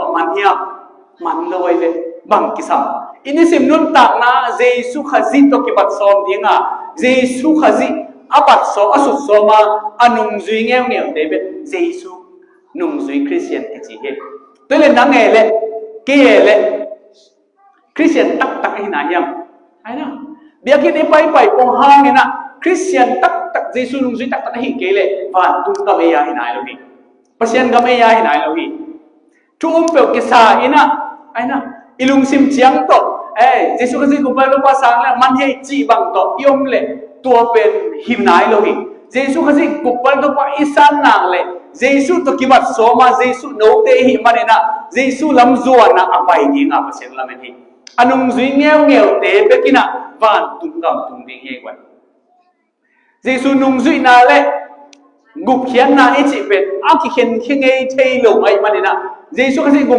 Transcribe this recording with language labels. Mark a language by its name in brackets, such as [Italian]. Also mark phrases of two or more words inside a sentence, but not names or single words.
[Tedim Chin] man hiam man loi le bang kisam ini sim nun tak na Jesus khazi to ki bat som dinga Jesus khazi abat so asut soma anung zui ngeu te bet Jesus nung zui Christian chi he tôi lên nang le ke le Christian tak hina yam ai na biakin ni pai pong hang ni na Christian tak Jesus nung zui tak hi ke le van tum ka me ya hina lo hi pasien ka me ya hina lo hi tu pe ke sa ina ai na ilung sim chiang to Jesus kasi ko pa lo pa sang la man he chi bang to yom le tua pen him nai lo hi Jesus kasi ko pa to pa isan nang le Jesus to kibat soma Jesus no te hi manena Jesus lam zuan na apai ni nga pasien la men hi anung zui ngeu te bekina van tum kam tum ding he kwa Jesus nung zui na le gup khian na e chi pet a ki khen khengei thei lo ai manena Jesus kasi gum